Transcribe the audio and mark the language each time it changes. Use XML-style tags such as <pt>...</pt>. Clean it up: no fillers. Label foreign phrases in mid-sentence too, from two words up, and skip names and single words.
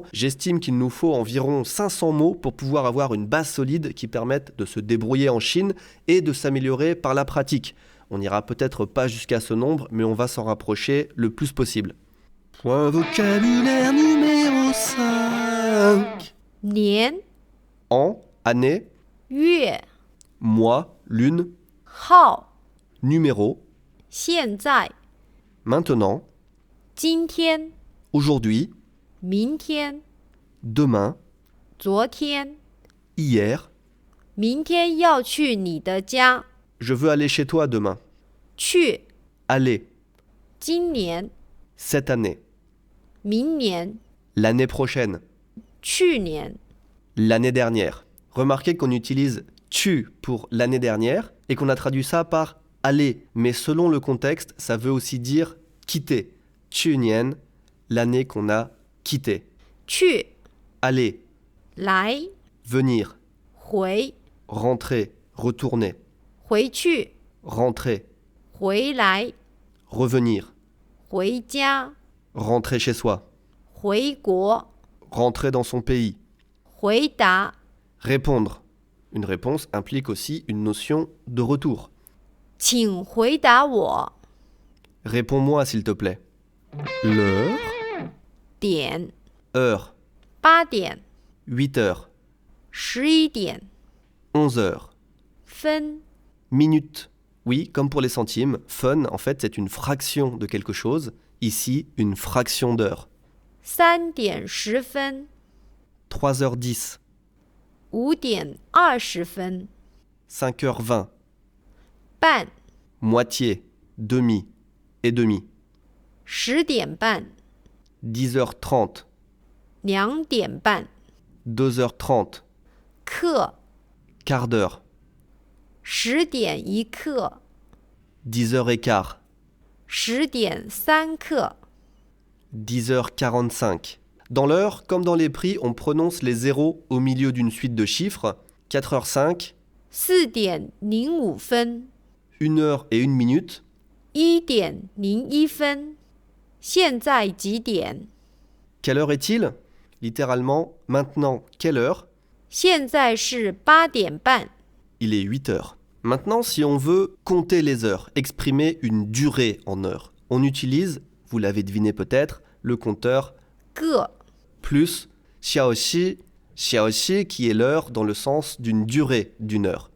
<fr>J'estime qu'il nous faut environ 500 mots pour pouvoir avoir une base solide qui permette de se débrouiller en Chine et de s'améliorer par la pratique. On n'ira peut-être pas jusqu'à ce nombre, mais on va s'en rapprocher le plus possible. Point vocabulaire numéro 5.</fr> <zh>年、</zh> <fr>An, année,</fr> <zh>月、</zh> <fr>mois, lune,</fr> <zh>号、</zh> <fr>numéro,</fr> <zh>现在、</zh> <fr>maintenant,</fr> <zh>今天、</zh> <fr>aujourd'hui,</fr> <zh>明天、</zh> <fr>demain,</fr> <zh>昨天。</zh> <fr>hier.</fr> <zh>明天要去你的家。</zh> <fr>Je veux aller chez toi demain.</fr> <zh>去，</zh> <fr>Aller,</fr> <zh>今年、</zh> <fr>cette année,</fr> <zh>明年、</zh> <fr>l'année prochaine,</fr> <zh>去年。</zh> <fr>l'année dernière. Remarquez qu'on utilise tu pour l'année dernière et qu'on a traduit ça par aller. Mais selon le contexte, ça veut aussi dire quitter.</fr> <zh>去年,</zh> <fr>l'année qu'on a quittée.</fr> <zh>去，</zh> <fr>Aller,</fr> <zh>来，</zh> <fr>venir,</fr> <zh>回，</zh> <fr>rentrer, retourner,</fr> <zh>回去，</zh> <fr>rentrer,</fr> <zh>回来，</zh> <fr>revenir,</fr> <zh>回家，</zh> <fr>rentrer chez soi,</fr> <zh>回国，</zh> <fr>rentrer dans son pays,</fr> <zh>回答，</zh> <fr>répondre. Une réponse implique aussi une notion de retour.</fr> <zh>请回答我。</zh> <fr>Réponds-moi s'il te plaît. L'heure,</fr> <zh>点，</zh> <fr>heure,</fr> <zh>8点，</zh> <fr>8 heures,</fr> <zh>11点，</zh> <fr>11 heures,</fr> <zh>分，</zh> <fr>minute. Oui, comme pour les centimes, fun, en fait, c'est une fraction de quelque chose. Ici, une fraction d'heure.</fr> <zh>3 点10分，</zh> <fr>3h10,</fr> <zh>5点20分，</zh> <fr>5h20,</fr> <zh>半</zh> <fr>moitié, demi et demi.</fr> <zh>10 点半</zh> <fr>10h30,</fr> <zh>2点半</zh> <fr>2h30,</fr> <zh>课</zh> <fr>quart d'heure,</fr> <zh>10 点一刻</zh> <fr>10h15,</fr> <zh>10点3刻</zh> <fr>10h45. Dans l'heure, comme dans les prix, on prononce les zéros au milieu d'une suite de chiffres. 4h05,</fr> <zh>4点05分</zh> <fr>1h et 1 minute,</fr> <zh>1 点01分现在几点</zh> <fr>Quelle heure est-il? Littéralement, maintenant, quelle heure?</fr> <zh>现在是8点半</zh> <fr>Il est 8 heures. Maintenant, si on veut compter les heures, exprimer une durée en heures, on utilise, vous l'avez deviné peut-être, le compteur</fr> <zh>个</zh> <fr>plus xiaoxi, xiaoxi qui est l'heure dans le sens d'une durée d'une heure.</fr>